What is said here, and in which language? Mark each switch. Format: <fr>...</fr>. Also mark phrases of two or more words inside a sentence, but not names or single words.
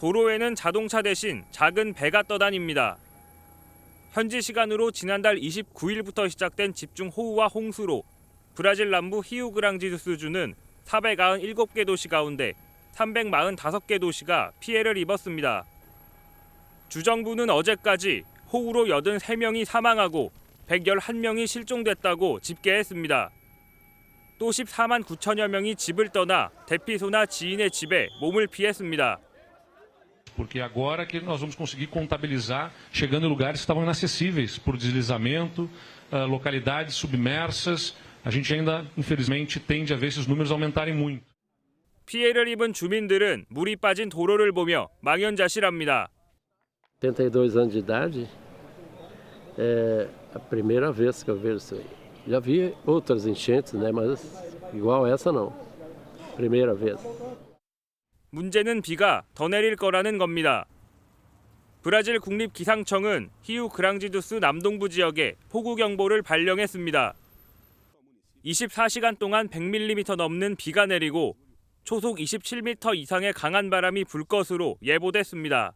<ko>도로에는 자동차 대신 작은 배가 떠다닙니다. 현지 시간으로 지난달 29일부터 시작된 집중호우와 홍수로 브라질 남부 히우그랑지두스주는 497개 도시 가운데 345개 도시가 피해를 입었습니다. 주정부는 어제까지 호우로 83명이 사망하고 111명이 실종됐다고 집계했습니다. 또 14만 9천여 명이 집을 떠나 대피소나 지인의 집에 몸을 피했습니다.</ko> <pt>Porque agora que nós vamos conseguir contabilizar, chegando em lugares que estavam inacessíveis por deslizamento, localidades submersas, a gente ainda, infelizmente, tende a ver esses números aumentarem muito.</pt> <ko>피해를 입은 주민들은 물이 빠진 도로를 보며 망연자실합니다.</ko> <pt>82 anos de idade, é a primeira vez que eu vejo isso aí. Já vi outras enchentes, né, mas igual essa não. Primeira vez.</pt> <ko>문제는 비가 더 내릴 거라는 겁니다. 브라질 국립기상청은 히우그랑지두스 남동부 지역에 폭우경보를 발령했습니다. 24시간 동안 100mm 넘는 비가 내리고 초속 27m 이상의 강한 바람이 불 것으로 예보됐습니다.</ko>